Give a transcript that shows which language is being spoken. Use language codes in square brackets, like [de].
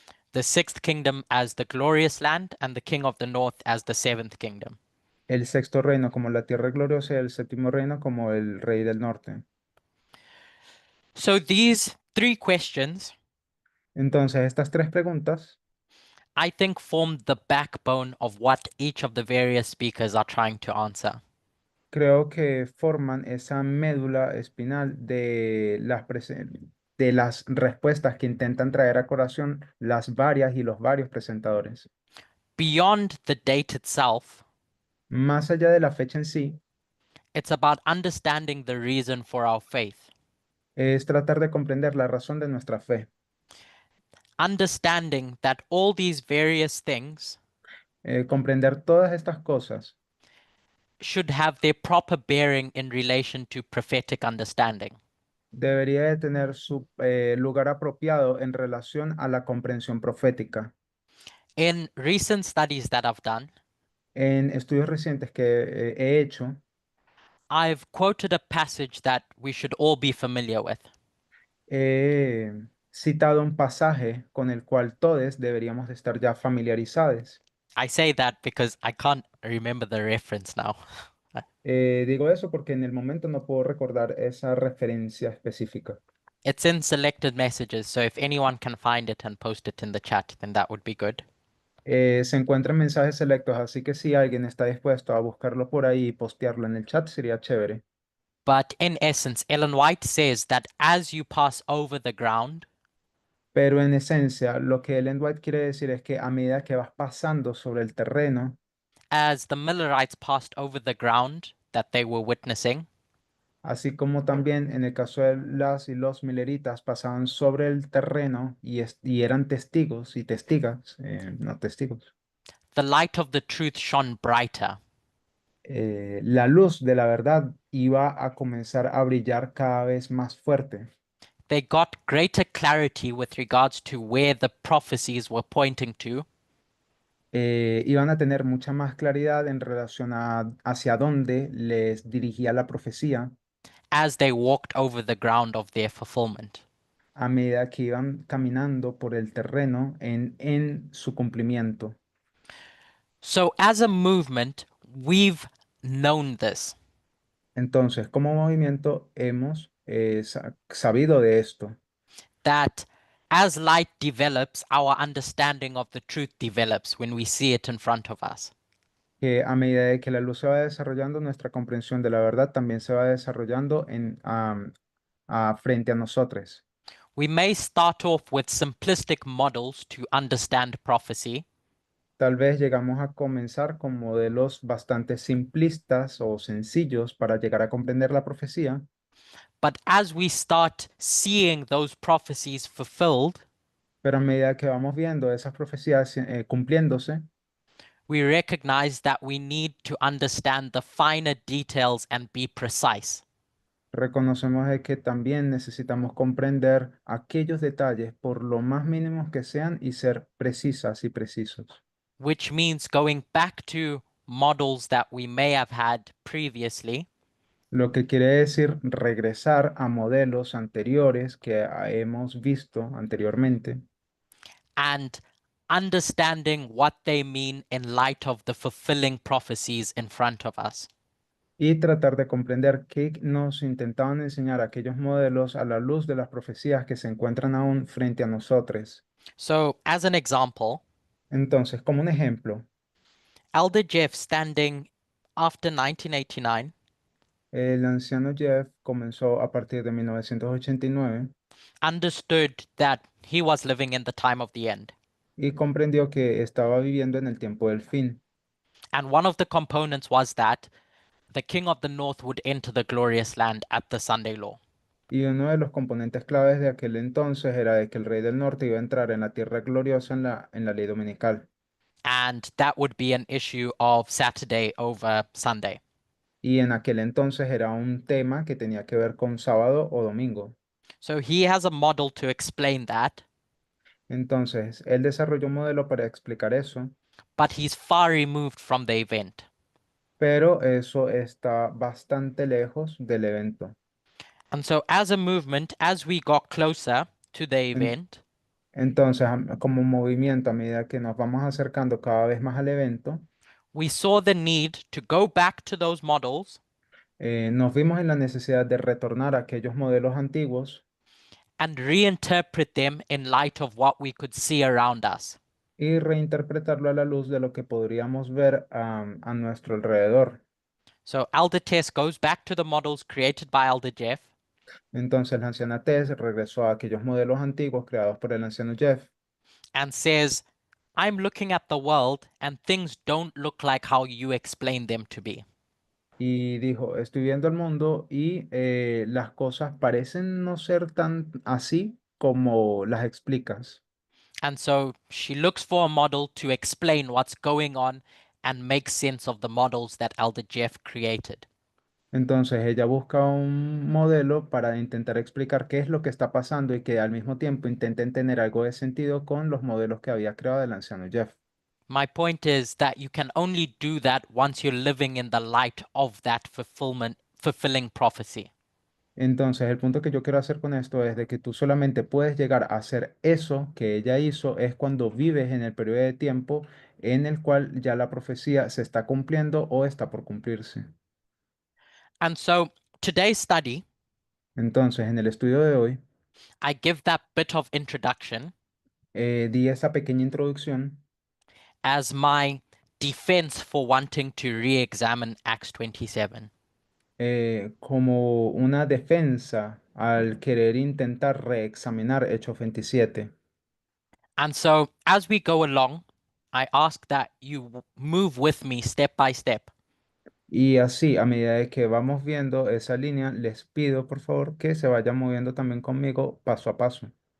[en] The sixth kingdom as the glorious land and the king of the north as the seventh kingdom. [es] El sexto reino como la tierra gloriosa y el séptimo reino como el rey del norte. [en] So these three questions, [es] Entonces, estas tres preguntas [en] I think, form the backbone of what each of the various speakers are trying to answer. [es] creo que forman esa médula espinal de las respuestas que intentan traer a colación las varias y los varios presentadores. [en] Beyond the date itself, [es] Más allá de la fecha en sí, [en] it's about understanding the reason for our faith, [es] es tratar de comprender la razón de nuestra fe, [en] understanding that all these various things [es] comprender todas estas cosas [en] should have their proper bearing in relation to prophetic understanding. [es] debería de tener su lugar apropiado en relación a la comprensión profética. [en] In recent studies that I've done, [es] En estudios recientes que he hecho, [en] I've quoted a passage that we should all be familiar with. [es] he citado un pasaje con el cual todos deberíamos de estar ya familiarizados. [en] I say that because I can't remember the reference now. [es] Digo eso porque en el momento no puedo recordar esa referencia específica. [en] It's in selected messages, so if anyone can find it and post it in the chat, then that would be good. [es] Se encuentran mensajes selectos, así que si alguien está dispuesto a buscarlo por ahí y postearlo en el chat, sería chévere. [en] But in essence, Ellen White says that as you pass over the ground, [es] Pero en esencia, lo que Ellen White quiere decir es que a medida que vas pasando sobre el terreno, [en] as the Millerites passed over the ground that they were witnessing, [es] así como también en el caso de las y los mileritas pasaban sobre el terreno y eran testigos y testigas, no testigos, [en] the light of the truth shone brighter. [es] la luz de la verdad iba a comenzar a brillar cada vez más fuerte. [en] They got greater clarity with regards to where the prophecies were pointing to, [es] Iban a tener mucha más claridad en relación a hacia dónde les dirigía la profecía [en] as they walked over the ground of their fulfillment. [es] a medida que iban caminando por el terreno en su cumplimiento. [en] So, as a movement, we've known this, [es] Entonces, como movimiento, hemos sabido de esto, [en] that as light develops, our understanding of the truth develops when we see it in front of us. [es] que a medida de que la luz se va desarrollando, nuestra comprensión de la verdad también se va desarrollando frente a nosotros. [en] We may start off with simplistic models to understand prophecy, [es] Tal vez llegamos a comenzar con modelos bastante simplistas o sencillos para llegar a comprender la profecía, [en] but as we start seeing those prophecies fulfilled, [es] pero a medida que vamos viendo esas profecías cumpliéndose, [en] we recognize that we need to understand the finer details and be precise. [es] reconocemos de que también necesitamos comprender aquellos detalles por lo más mínimos que sean y ser precisas y precisos. [en] Which means going back to models that we may have had previously [es] Lo que quiere decir regresar a modelos anteriores que hemos visto anteriormente [en] and understanding what they mean in light of the fulfilling prophecies in front of us. [es] y tratar de comprender qué nos intentaban enseñar aquellos modelos a la luz de las profecías que se encuentran aún frente a nosotros. [en] So, as an example, [es] Entonces, como un ejemplo, [en] Elder Jeff, standing after 1989, [es] el anciano Jeff comenzó a partir de 1989 [en] understood that he was living in the time of the end. [es] y comprendió que estaba viviendo en el tiempo del fin. [en] And one of the components was that the king of the north would enter the glorious land at the Sunday law. [es] Y uno de los componentes claves de aquel entonces era de que el rey del norte iba a entrar en la tierra gloriosa en la ley dominical. [en] And that would be an issue of Saturday over Sunday. [es] Y en aquel entonces era un tema que tenía que ver con sábado o domingo. [en] So he has a model to explain that, [es] Entonces, él desarrolló un modelo para explicar eso, [en] but he's far removed from the event. [es] pero eso está bastante lejos del evento. [en] And so, as a movement, as we got closer to the [es] En- [en] event, [es] Entonces, como movimiento, a medida que nos vamos acercando cada vez más al evento, [en] we saw the need to go back to those models [es] nos vimos en la necesidad de retornar a aquellos modelos antiguos [en] and reinterpret them in light of what we could see around us. [es] y reinterpretarlo a la luz de lo que podríamos ver a nuestro alrededor. [en] So, Elder Tess goes back to the models created by Elder Jeff [es] Entonces, la anciana Tess regresó a aquellos modelos antiguos creados por el anciano Jeff [en] and says, I'm looking at the world and things don't look like how you explain them to be. [es] y dijo, estoy viendo el mundo y las cosas parecen no ser tan así como las explicas. [en] And so she looks for a model to explain what's going on and make sense of the models that Elder Jeff created. [es] Entonces ella busca un modelo para intentar explicar qué es lo que está pasando y que al mismo tiempo intenten tener algo de sentido con los modelos que había creado el anciano Jeff. [en] My point is that you can only do that once you're living in the light of that fulfilling prophecy. [es] Entonces, el punto que yo quiero hacer con esto es de que tú solamente puedes llegar a hacer eso que ella hizo es cuando vives en el periodo de tiempo en el cual ya la profecía se está cumpliendo o está por cumplirse. [en] And so today's study, [es] Entonces, en el estudio de hoy, [en] I give that bit of introduction [es] di esa pequeña introducción [en] as my defense for wanting to re-examine Acts 27. [es] Como una defensa al querer intentar reexaminar Hechos 27. [en] And so as we go along, I ask that you move with me step by step. [es] Y así, a medida de que vamos viendo esa línea, les pido por favor que se vayan moviendo también conmigo paso a paso.